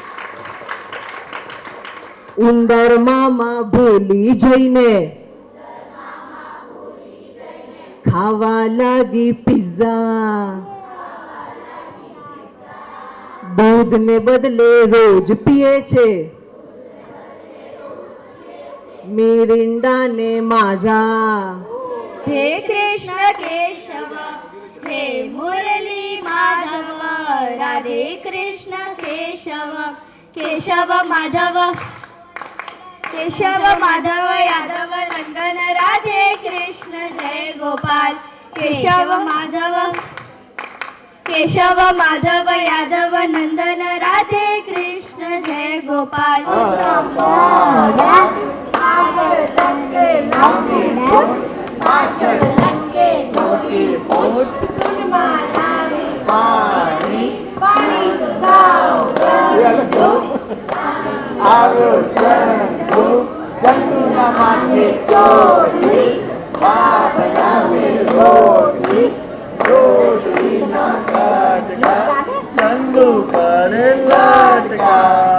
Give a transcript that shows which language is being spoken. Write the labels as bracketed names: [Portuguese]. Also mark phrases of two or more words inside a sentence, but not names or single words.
[Gujarati] ઉંદર મામા ભૂલી જઈને ખાવા લાગી પિઝા, દૂધ ને બદલે રોજ પીએ છે મિરિંડા ને માઝા. [Hindi] हे कृष्ण केशव हे मुरली माधव, राधे कृष्ण केशव केशव माधव, केशव माधव यादव नंदन, राधे कृष्ण जय गोपाल. केशव माधव यादव नंदन, राधे कृष्ण जय गोपाल. [Gujarati] પાછળ લંકે મોટી પોટ, સુનમાં લાવે પાણી, પાણી તો સાવ ગંદુ, આવ્યો ચંદુ, ચંદુના માથે ચોટલી, બાપ લાવે રોટલી, રોટલીના કટકા, ચંદુ કરે લટકા.